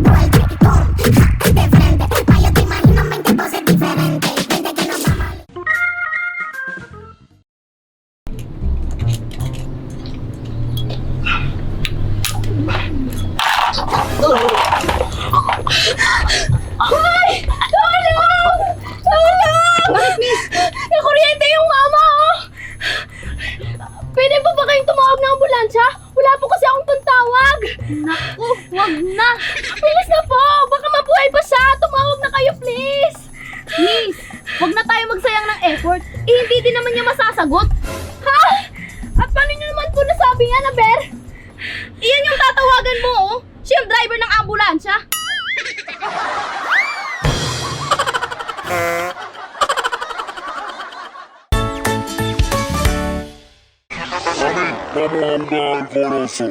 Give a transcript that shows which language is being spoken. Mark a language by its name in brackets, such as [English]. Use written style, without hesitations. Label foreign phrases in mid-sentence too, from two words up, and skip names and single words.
[Spanish] Vuelve, pum, de frente. Pa' yo te imagino 20 poses diferentes. Vente que nos vamos. [Filipino] Bakit, miss? Nakuryente yung mama, oh! Pwede pa ba kayong tumawag ng ambulansya? Wala po kasi akong pantawag. Naku, wag na. Bilis na po! Baka mabuhay pa siya! Tumawag na kayo, please! Miss, wag na tayo magsayang ng effort. Hindi din naman niya masasagot. Ha? At paano nyo naman po nasabi yan, Aber? Iyan yung tatawagan mo, oh. Siya yung driver ng ambulansya. [Spanish] Vamos a jugar goloso.